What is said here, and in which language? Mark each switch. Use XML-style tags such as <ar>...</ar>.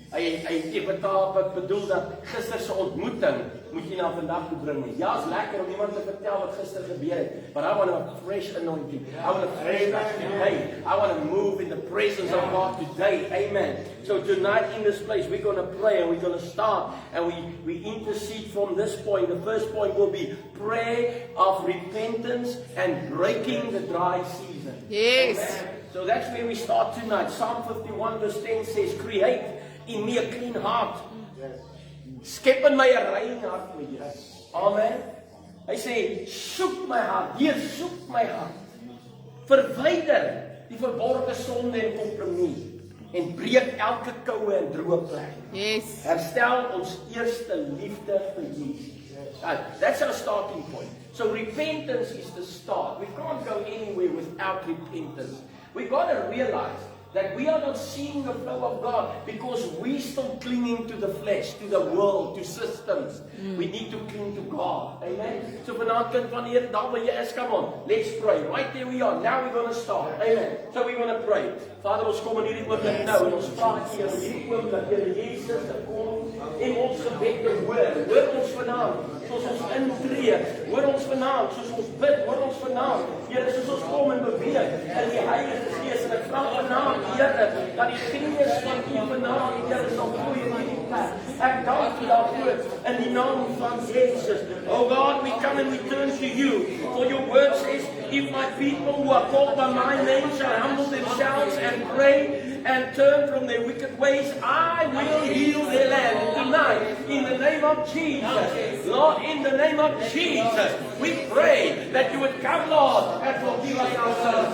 <af>Ek bedoel dat gister se ontmoeting moet jy na vandag toe bring nie. Ja, is lekker om iemand te vertel wat gister gebeur het,</af> <en>but I want a fresh anointing. I want a fresh touch today. I want to move in the presence of God today. Amen. So tonight in this place, we're going to pray and we're going to start and we intercede from this point. The first point will be prayer of repentance and breaking the dry season. Yes. Amen. So that's where we start tonight. Psalm 51 verse 10 says, create in me a clean heart.</en> <af>Skep in my 'n rein hart, my Here. Amen. Hy sê, soek my hart. Heer, soek my hart. Verwyder die verborgde sonde en kompromie en breek elke koue en droë plek. Yes. Herstel ons eerste liefde vir Jesus.</af> <en>That's our starting point. So repentance is the start. We can't go anywhere without repentance. We got to realize that we are not seeing the flow of God because we still clinging to the flesh, to the world, to systems. We need to cling to God. Amen.</en> <af>So vanaand kind van hier, daar waar jy is,</af> <en>come on, let's pray. Right there we are. Now we're going to start. Amen. So we're going to pray.</en> <af>Vader, ons kom in hierdie oomblik nou en ons vra hier in hierdie oomblik, Here Jesus, te kom en ons gebed te hoor. Hoor ons vanaand, soos ons intree. Hoor ons vanaand, soos ons bid. Hoor ons vanaand, Here, soos ons kom en beweeg in die Heilige Gees. En ek vra vanaand, Here, dat die Gees van U vanaand, Here, sal vloei in hierdie plek. Ek dank U daarvoor in die naam van Jesus.</af> <en>Oh God, we come and we turn to You. For Your word says, if my people who are called by my name shall humble themselves and pray and turn from their wicked ways, I will heal their land tonight. In the name of Jesus. Lord, in the name of Jesus, we pray that You would come, Lord, and forgive us our sins.</en>